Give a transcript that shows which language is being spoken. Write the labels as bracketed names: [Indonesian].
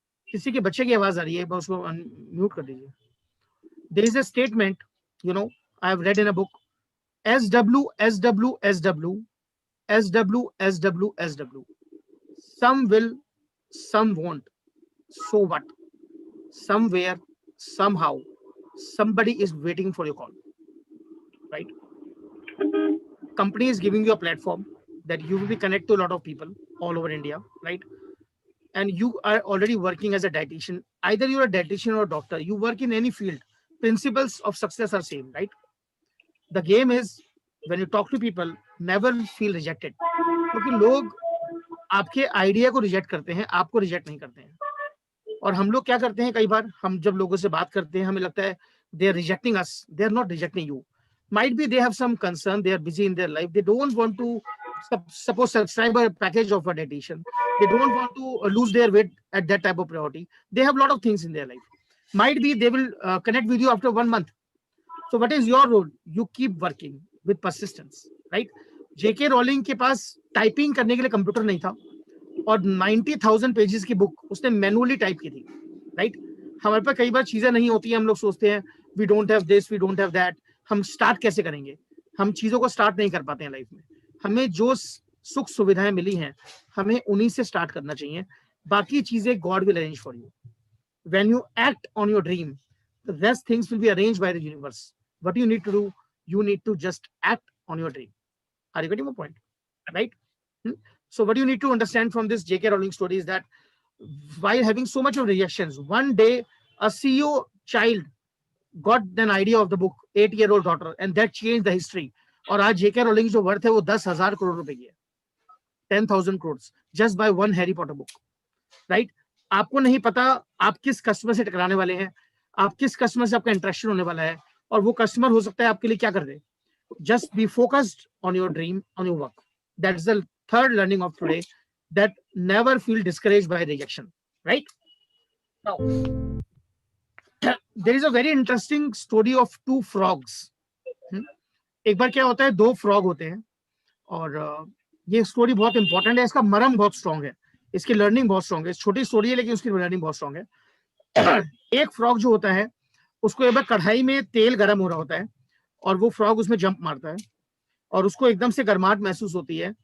[Hindi] किसी के बच्चे की आवाज आ रही है, बस उसको म्यूट कर दीजिए. [English] There is a statement, you know, I have read in a book, SW, SW, SW, SW, SW, SW. Some will, some won't. So what? Somewhere, somehow, somebody is waiting for your call, right? Company is giving you a platform that you will be connected to a lot of people all over India, right? And you are already working as a dietitian. Either you're a dietitian or a doctor, you work in any field. Principles of success are same, right? The game is when you talk to people, never feel rejected. [Hindi] क्योंकि लोग आपके idea को reject करते हैं, आपको reject नहीं करते हैं. और हम लोग क्या करते हैं, कई बार हम जब लोगों से बात करते हैं हमें लगता है [English] they are rejecting us. They are not rejecting you. Might be they have some concern, they are busy in their life, they don't want to suppose subscribe a package of a dietitian, they don't want to lose their weight at that type of priority. They have a lot of things in their life. Might be they will connect with you after 1 month. So what is your role? You keep working with persistence, right? [Hindi] JK Rowling के पास typing करने के लिए computer नहीं था और 90,000 pages की book उसने manually type की थी, राइट? हमारे पास कई बार चीजें नहीं होती हैं, हम लोग सोचते हैं [English] we don't have this, we don't have that, [Hindi] हम स्टार्ट कैसे करेंगे? हम चीजों को स्टार्ट नहीं कर पाते हैं लाइफ में. हमें जो सुख सुविधाएं मिली हैं हमें उन्हीं से स्टार्ट करना चाहिए. बाकी चीजें [English] God will arrange for you. When you act on your dream, the rest things will be arranged by the universe. What you need to do, you need to just act on your dream. Are you getting my point? Right? So what you need to understand from this JK Rowling story is that while having so much of rejections, one day a CEO child got an idea of the book, 8-year-old daughter, and that changed the history. [Hindi] और आज JK Rowling जो worth है वो 10,000 करोड़ रुपए की है, [English] 10,000 crores just by one Harry Potter book, right? [Hindi] आपको नहीं पता आप किस कस्टमर से टकराने वाले हैं, आप किस कस्टमर से आपका इंटरेक्शन होने वाला है, और वो कस्टमर हो सकता है आपके लिए क्या कर दे. [English] Just be focused on your dream, on your work. That's the third learning of today, that never feel discouraged by rejection, right? Now, there is a very interesting story of two frogs. [Hindi] एक बार क्या होता है, दो frog होते हैं और ये story बहुत इंपॉर्टेंट है, इसका मरम बहुत स्ट्रॉन्ग है, इसकी लर्निंग बहुत स्ट्रॉन्ग है. छोटी स्टोरी है लेकिन उसकी लर्निंग बहुत स्ट्रॉन्ग है. एक फ्रॉग जो होता है उसको एक बार कढ़ाई में तेल गर्म हो रहा होता है और वो फ्रॉग उसमें जंप मारता है और उसको एकदम से गर्माहट महसूस होती है.